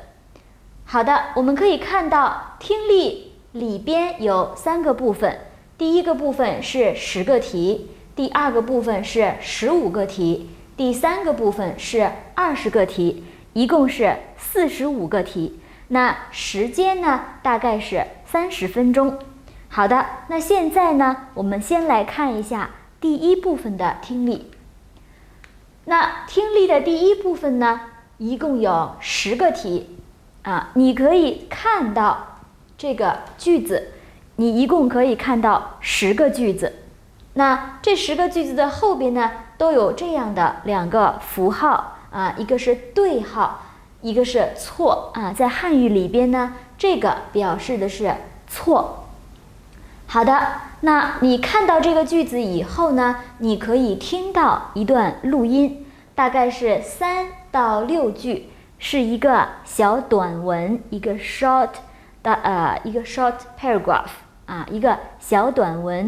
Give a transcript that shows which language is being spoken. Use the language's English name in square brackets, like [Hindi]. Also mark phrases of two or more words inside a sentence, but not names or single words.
[Chinese] 好的，我們可以看到聽力裡邊有3個部分，第一個部分是10個題，第二個部分是15個題，第3個部分是20個題，一共是45個題。那時間呢，大概是30分鐘。好的，那現在呢，我们先来看一下第一部分的听力。那听力的第一部分呢，一共有10個題你可以看到這個句子，你一共可以看到10個句子。那這10個句子的後邊呢，都有這樣的2個符號一個是對號，一個是錯在漢語裡邊呢，這個表示的是錯。好的，那你看到這個句子以後呢，你可以聽到一段錄音，大概是3到6句，是一個小短文，一個 [English] short paragraph [Chinese] 一個小短文。